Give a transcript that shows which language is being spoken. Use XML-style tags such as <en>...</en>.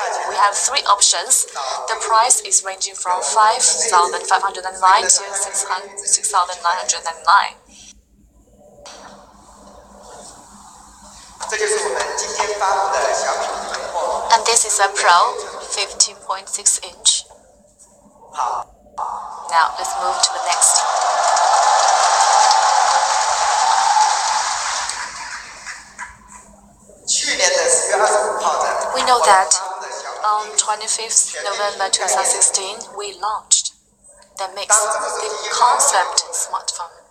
<en>We have three options. The price is ranging from 5,599 to 6,999.</en> <zh>这就是我们今天发布的小米苹果。</zh> <en>And this is a Pro 15.6 inch.</en> <zh>好，</zh> <en>Now let's move to the next.</en> <zh>去年的10月25号的，</zh> <en>We know that</en> <zh>发布的小米</zh> <en>on 25th November 2016, we launched the Mix, the concept smartphone.</en>